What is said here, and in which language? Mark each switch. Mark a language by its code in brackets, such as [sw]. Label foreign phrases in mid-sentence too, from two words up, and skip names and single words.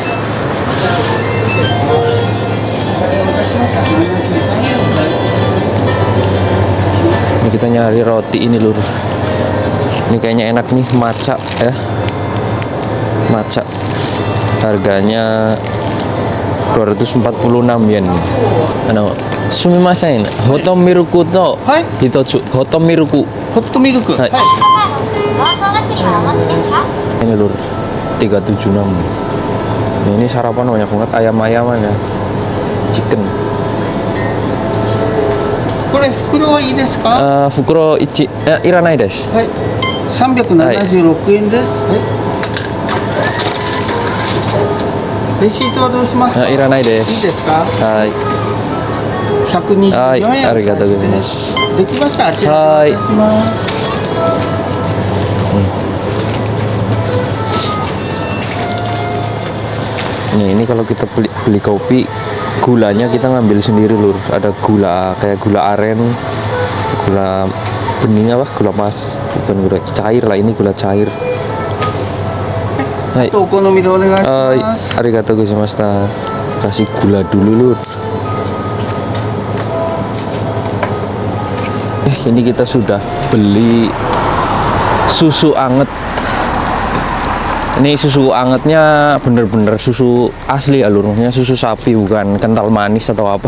[id] Ini kita nyari roti ini lur. Ini kayaknya enak nih, matcha ya. Matcha. Harganya 246 yen. [ja] すみません。ホットミルクと。一つ。ホットミルク. ホットミルク. [id] Hai. Ini lur. 376. Ini sarapan banyak banget, ayam-ayaman ya. Chicken. [ja] これ袋はいいですか？袋1、いらないです。はい。376円です。はい。レシートはどうしますか？いらないでいいす。ですか？はい。 124 はい、円。ありがとうございます。できました。あちらお願いします。 [id] Ini kalau kita beli kopi, gulanya kita ngambil sendiri lur. Ada gula kayak gula aren, gula bening apa, gula pas, bukan gula cair lah, ini gula cair. Hai. お好みでお願いします。 [ja] ありがとうございました. [id] Kasih gula dulu lur. Ini kita sudah beli susu anget. Ini susu angetnya bener-bener susu asli ya lur, maksudnya susu sapi, bukan kental manis atau apa.